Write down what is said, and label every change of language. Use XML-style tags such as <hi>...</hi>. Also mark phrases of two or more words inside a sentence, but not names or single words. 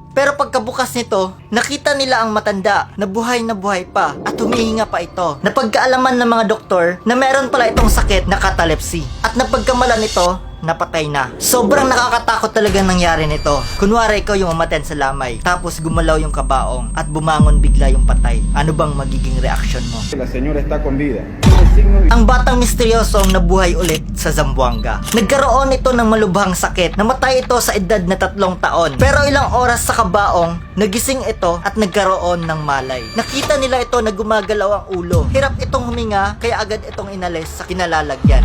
<tl>Pero pagkabukas nito, nakita nila ang matanda na buhay pa at humihinga pa ito. Napagkaalaman ng mga doktor na meron pala itong sakit na catalepsy. At napagkamalan nito, napatay na. Sobrang nakakatakot talaga nangyari nito. Kunwari ikaw yung umattend sa lamay, tapos gumalaw yung kabaong at bumangon bigla yung patay. Ano bang magiging reaksyon mo?</tl> <es>La señora está con vida.</es> <tl>Ang batang misteryosong nabuhay ulit sa Zamboanga. Nagkaroon ito ng malubhang sakit. Namatay ito sa edad na 3 taon. Pero ilang oras sa kabaong, nagising ito at nagkaroon ng malay. Nakita nila ito na gumagalaw ang ulo. Hirap itong huminga, kaya agad itong inalis sa kinalalagyan.</tl>